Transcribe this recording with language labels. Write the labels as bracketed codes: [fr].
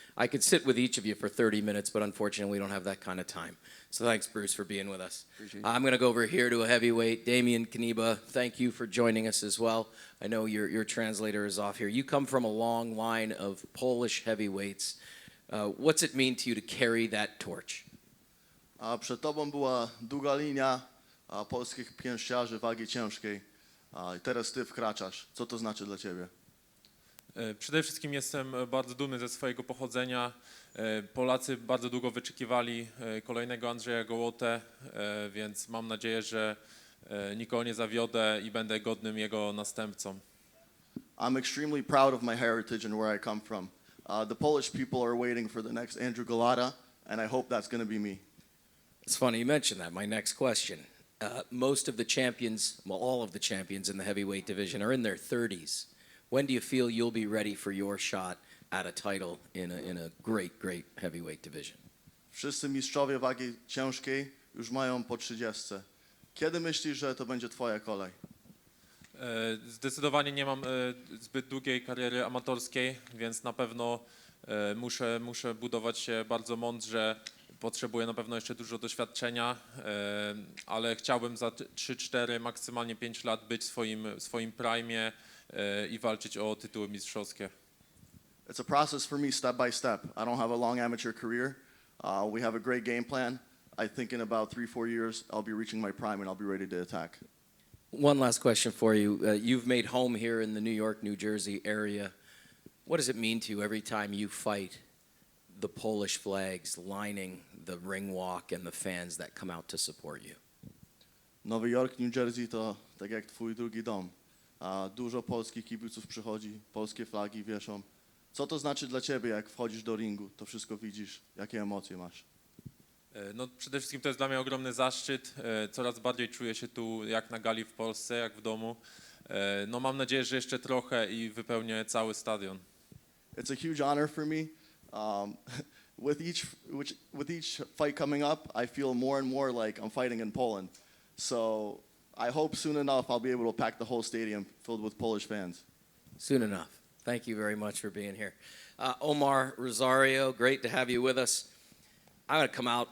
[en] I could sit with each of you for 30 minutes, but unfortunately we don't have that kind of time. So thanks, Bruce, for being with us. Appreciate it. I'm going to go over here to a heavyweight. Damian Kaniba, thank you for joining us as well. I know your translator is off here. You come from a long line of Polish heavyweights. What's it mean to you to carry that torch? [pl] Przed tobą była długa linia polskich pięściarzy wagi ciężkiej. Teraz ty wkraczasz. Co to znaczy dla ciebie? Przede wszystkim jestem bardzo dumny ze swojego pochodzenia. Polacy bardzo długo wyczekiwali kolejnego Andrzeja Gołotę, więc mam nadzieję, że nikogo nie zawiodę i będę godnym jego następcą. [en] I'm extremely proud of my heritage and where I come from. The Polish people are waiting for the next Andrew Golota, and I hope that's going to be me. It's funny you mentioned that. My next question. Most of the champions, well, all of the champions in the heavyweight division are in their 30s. When do you feel you'll be ready for your shot at a title in a great heavyweight division? [pl] Wszyscy mistrzowie wagi ciężkiej już mają po 30. Kiedy myślisz, że to będzie twoja kolej? Zdecydowanie nie mam zbyt długiej kariery amatorskiej, więc na pewno muszę budować się bardzo mądrze. Potrzebuję na pewno jeszcze dużo doświadczenia, ale chciałbym za 3-4, maksymalnie 5 lat być w swoim prime i walczyć o tytuły mistrzowskie. [en] It's a process for me, step by step. I don't have a long amateur career. We have a great game plan. I think in about 3-4 years, I'll be reaching my prime and I'll be ready to attack. One last question for you. You've made home here in the New York, New Jersey area. What does it mean to you every time you fight the Polish flags lining the ring walk and the fans that come out to support you? [pl] Nowy Jork, New Jersey to tak jak twój drugi dom. Dużo polskich kibiców przychodzi, polskie flagi wieszą. Co to znaczy dla ciebie, jak wchodzisz do ringu, to wszystko widzisz, jakie emocje masz? No, przede wszystkim to jest dla mnie ogromny zaszczyt. Coraz bardziej czuję się tu jak na gali w Polsce, jak w domu. No, mam nadzieję, że jeszcze trochę i wypełnię cały stadion. [en] It's a huge honor for me. With each fight coming up, I feel more and more like I'm fighting in Poland. So I hope soon enough I'll be able to pack the whole stadium filled with Polish fans. Soon enough. Thank you very much for being here. Omar Rosario, great to have you with us. I'm going to come out.